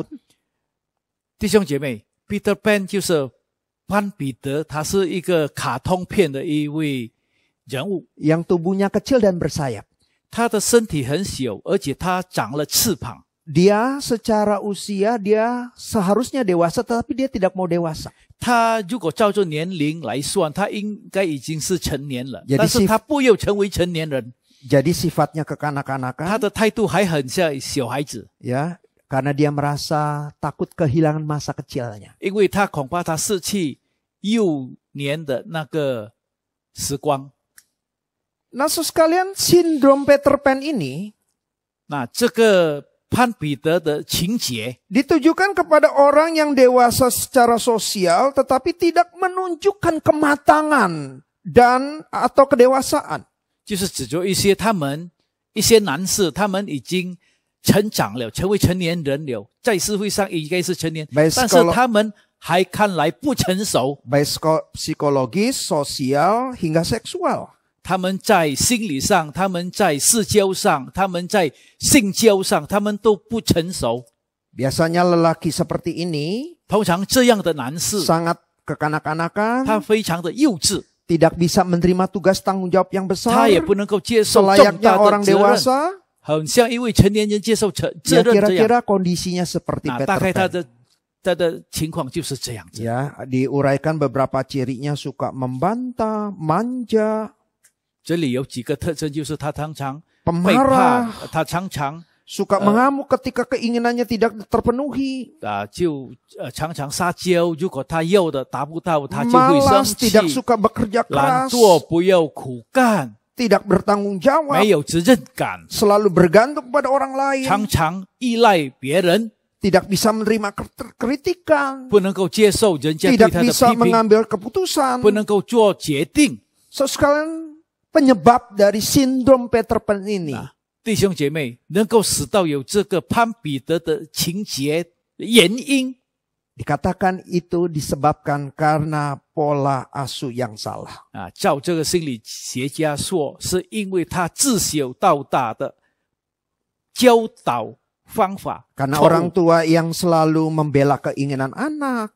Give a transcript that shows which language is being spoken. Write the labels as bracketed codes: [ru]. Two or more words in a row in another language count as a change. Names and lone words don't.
[zh] 弟兄姐妹 ，Peter Pan 就是潘彼得，他是一个卡通片的一位人物， [id] Yang tubuhnya kecil dan bersayap. [zh] 他的身体很小，而且他长了翅膀。 [id] Dia secara usia dia seharusnya dewasa tetapi dia tidak mau dewasa. [zh] 他如果照着年龄来算，他应该已经是成年了， [id] Jadi [zh] 但是他不要成为成年人， [id] Jadi sifatnya [zh] 他 [id] kekanak-kanakan [zh] 的态度还很像小孩子， [id] ya, karena dia merasa takut kehilangan masa kecilnya. [zh] 因为他恐怕他失去幼年的那个时光。 [id] Nah, sekalian sindrom Peter Pan ini [zh] 那这个潘彼得的情节 [id] ditujukan kepada orang yang dewasa secara sosial tetapi tidak menunjukkan kematangan dan atau kedewasaan. [zh] 就是指着一些男士，他们已经成长了，成为成年人了，在社会上应该是成年， [id] Baik [zh] 但是他们还看来不成熟。 [id] Baik psikologis, sosial, hingga seksual. [zh] 他们在心理上，他们在社交上，他们在性交上，他们都不成熟。 [id] Biasanya lelaki seperti ini [zh] 通常这样的男士， [id] sangat [zh] 他 [id] kekanak-kanakan, [zh] 非常的幼稚， [id] tidak bisa menerima tugas tanggung jawab yang [zh] 他 [id] besar, [zh] 也不能够接受重 [id] selayaknya [zh] 大 [id] orang [zh] 的责任， [id] dewasa. [zh] 很像一位成年人接受责 [id] Ya [zh] 任这样。 [id] kira-kira kondisinya seperti [zh] 大 [id] Peter [zh] 概 [id] Pan. [zh] 他的情况就是这样子。 [id] Ya, diuraikan beberapa cirinya suka membantah, manja, [zh] 这里有几个特征，就是他常常背 [id] pemarah, [zh] 叛，他常常 [id] suka mengamuk ketika keinginannya tidak terpenuhi, [zh] 常常撒娇，如果他要的达不到，他就会生 [id] malas, [zh] 气， [id] tidak suka bekerja [zh] 懒 [id] keras, [zh] 惰，不要苦干， [id] tidak bertanggung jawab, [zh] 没有责任感， [id] selalu bergantung pada orang lain, [zh] 常常依赖别人， [id] tidak bisa menerima kritikan, [zh] 不能够接受人家对 [id] tidak [zh] 他的 [id] bisa [zh] 批评， [id] mengambil keputusan. [zh] 不能够做决定。 [id] So sekalian penyebab dari sindrom Peter Pan ini [zh] 弟弟兄姐妹能够使到有这个潘彼得的情节原因， [id] Dikatakan itu disebabkan karena pola asuh yang salah. [zh] 啊，照这个心理学家说，是因为他自小到大的教导方法 [id] Karena [zh] 错误 [id] orang tua yang selalu membela keinginan anak,